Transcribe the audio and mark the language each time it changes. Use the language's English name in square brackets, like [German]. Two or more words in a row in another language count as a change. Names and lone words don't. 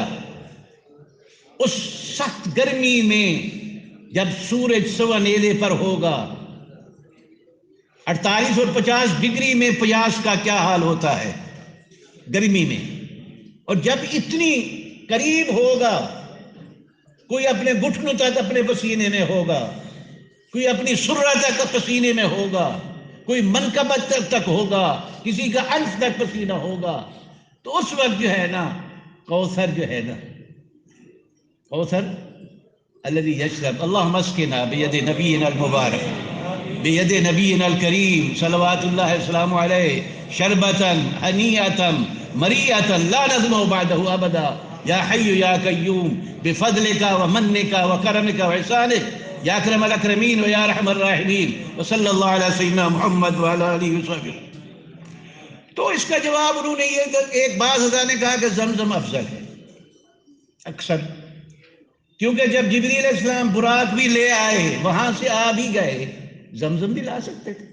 [Urdu] اس سخت گرمی میں جب سورج سوا نیزے پر ہوگا، 48 اور 50 ڈگری میں پیاس کا کیا حال ہوتا ہے گرمی میں، اور جب اتنی قریب ہوگا، کوئی اپنے گھٹنوں تک اپنے پسینے میں ہوگا، کوئی اپنی سرہ تک پسینے میں ہوگا، کوئی منکبت تک ہوگا، کسی کا انف تک پسینہ ہوگا. تو اس وقت جو ہے نا کوثر جو ہے نا کوثر [Arabic] الذی یشرب اللہم اسقنا بید نبینا المبارک بید نبینا الکریم صلوات اللہ السلام علیہ شربتا ہنیئتا مریئتا لا نظمأ بعدہ ابدا یا حی یا قیوم بفضلک ومنک وکرمک وإحسانک یا اکرم الاکرمین و یا رحم الراحمین وصلی اللہ علی سیدنا محمد وعلی آلہ وصحبہ. [Urdu] تو اس کا جواب انہوں نے یہ ایک بعض حضرات نے کہا کہ زمزم افضل ہے اکثر، کیونکہ جب جبریل علیہ السلام براق بھی لے آئے وہاں سے آ بھی گئے، زمزم بھی لا سکتے تھے.